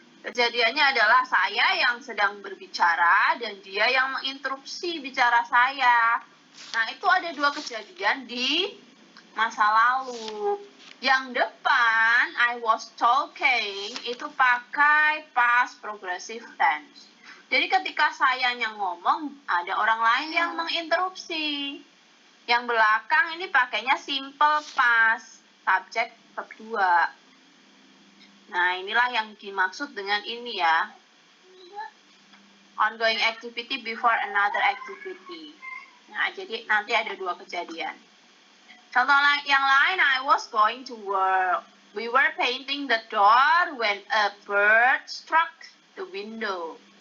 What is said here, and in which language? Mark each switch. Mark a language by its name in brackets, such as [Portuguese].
[Indonesian] Kejadiannya adalah saya yang sedang berbicara dan dia yang menginterupsi bicara saya. Nah, itu ada 2 kejadian di masa lalu. Yang depan, I was talking, itu pakai past progressive tense. Jadi ketika saya yang ngomong, ada orang lain yang menginterupsi. Yang belakang ini pakainya simple past, subjek verb 2. Nah, inilah yang dimaksud dengan ini ya. Ongoing activity before another activity. Nah, jadi nanti ada 2 kejadian. [English] Contoh yang lain, I was going to work. We were painting the door when a bird struck the window.